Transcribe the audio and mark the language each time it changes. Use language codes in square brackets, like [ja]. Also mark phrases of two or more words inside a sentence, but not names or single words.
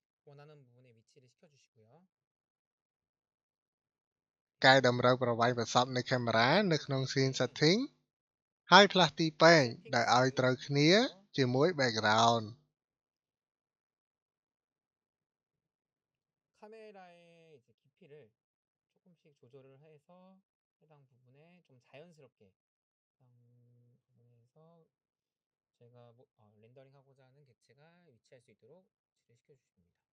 [ko] 원하는 부분에 위치를 시켜주시고요. [km] កែតម្រូវប្រវែងប្រសពនៃកាមេរ៉ានៅក្នុង [en] Scene Setting [km] ហើយផ្លាស់ទីពេងដែលឲ្យត្រូវគ្នាជាមួយ Background. [ko] 카메라의 이제 깊이를 조금씩 조절을 해서 해당 부분에 좀 자연스럽게 해당 부분에서 제가 렌더링하고자 하는 객체가 위치할 수 있도록 위치를 시켜주십니다.